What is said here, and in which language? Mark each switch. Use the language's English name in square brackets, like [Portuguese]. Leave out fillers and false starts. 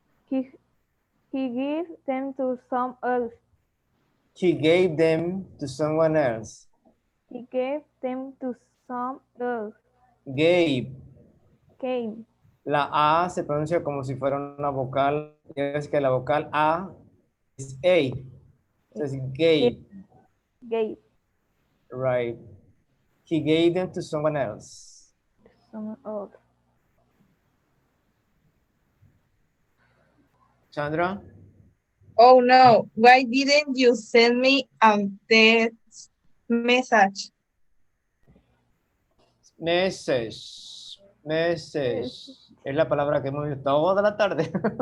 [English] He gave them to some else. He gave them to someone else. He gave them to some else. Gave. Came. [Spanish] La A se pronuncia como si fuera una vocal. Ya ves que la vocal A es A. Entonces, gave. [English] Gave. Right. He gave them to someone else. Someone else. Sandra? Oh, no. Why didn't you send me a text message? Message. Message. [Spanish] Es la palabra que hemos visto toda la tarde.